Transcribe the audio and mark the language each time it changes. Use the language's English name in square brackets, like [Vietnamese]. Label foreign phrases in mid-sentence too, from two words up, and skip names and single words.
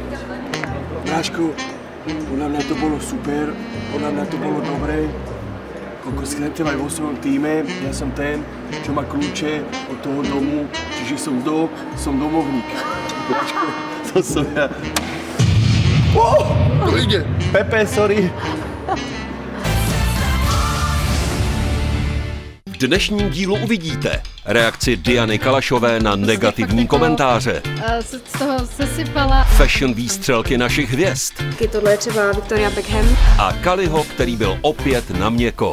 [Slovak] Bráško, podľa mňa to bolo super, podľa mňa to bolo dobré. Koľko skryte aj vo svojom týme, ja som ten, čo má kľúče od toho domu, čiže som domovník. Bráško, To som ja. to ide. Pepe, sorry. [Czech] V dnešním dílu uvidíte reakci Diany Kalašové na negativní komentáře. Z toho sesypala. Fashion výstřelky našich hvězd. Tohle je třeba Victoria Beckham. A Kaliho, který byl opět na měko.